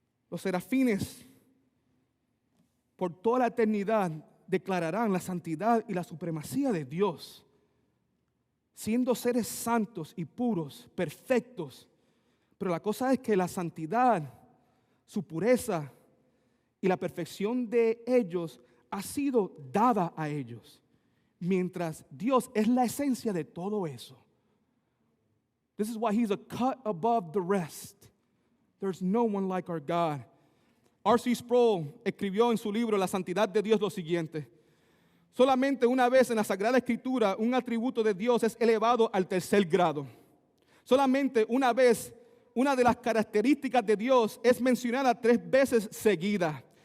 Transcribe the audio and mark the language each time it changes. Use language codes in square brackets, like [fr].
[es] Los serafines, por toda la eternidad, declararán la santidad y la supremacía de Dios, siendo seres santos y puros, perfectos. Pero la cosa es que la santidad, su pureza y la perfección de ellos ha sido dada a ellos, mientras Dios es la esencia de todo eso. [en] This is why He's a cut above the rest. There's no one like our God. [es] R.C. Sproul escribió en su libro La Santidad de Dios lo siguiente: solamente una vez en la Sagrada Escritura un atributo de Dios es elevado al tercer grado. Solamente una vez una de las características de Dios es mencionada 3 veces seguidas.